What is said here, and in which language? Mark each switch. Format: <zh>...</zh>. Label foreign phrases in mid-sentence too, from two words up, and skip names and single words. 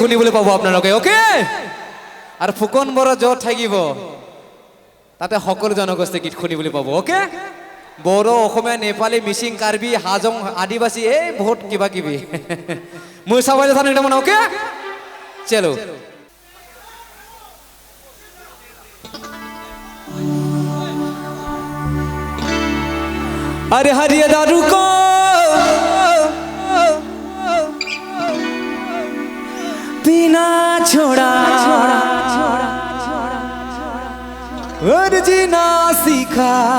<as>শুনিবলৈ পাব আপোনালোকে ওকে আৰু ফুকন বড়ো য'ত থাকিব তাতে সকলো জনগোষ্ঠী গীত শুনিবলৈ পাব ওকে বড়ো অসমীয়া নেপালী মিচিং কাৰ্বি হাজং আদিবাসী এই বহুত কিবা কিবি মই চাবাই জানো এটা মানে ওকে চলো</as> <hi>अरे हरिया दारू को पीना छोड़ा और जीना सीखा</hi>